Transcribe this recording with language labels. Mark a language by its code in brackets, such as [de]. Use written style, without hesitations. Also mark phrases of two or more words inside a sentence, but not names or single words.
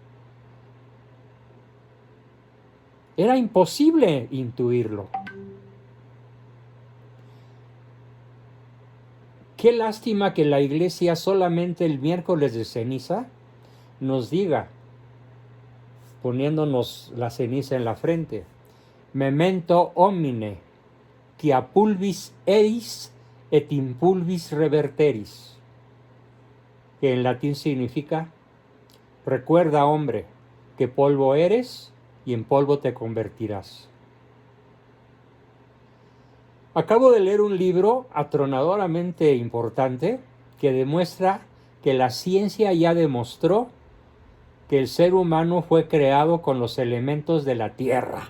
[es] Era imposible intuirlo. Qué lástima que la iglesia solamente el miércoles de ceniza nos diga, poniéndonos la ceniza en la frente, [la] memento homine, quia pulvis eis et in pulvis reverteris, [es] que en latín significa, recuerda, hombre, que polvo eres y en polvo te convertirás. Acabo de leer un libro atronadoramente importante que demuestra que la ciencia ya demostró que el ser humano fue creado con los elementos de la tierra.